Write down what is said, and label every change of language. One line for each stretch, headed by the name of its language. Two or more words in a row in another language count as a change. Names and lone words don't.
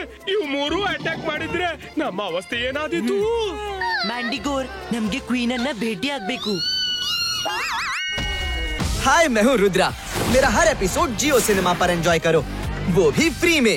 Kannada: ಇವು 3 ಅಟ್ಯಾಕ್ ಮಾಡಿದ್ರೆ ನಮ್ಮ ಅವಸ್ಥೆ ಏನಾದೀತು? ಮ್ಯಾಂಡಿಗೋರ್, ನಮ್ಗೆ ಕ್ವೀನ್ ಅನ್ನ ಭೇಟಿ ಆಗ್ಬೇಕು.
Hindi: हाय, मैं हूँ रुद्रा। मेरा हर एपिसोड जियो सिनेमा पर एंजॉय करो, वो भी फ्री में।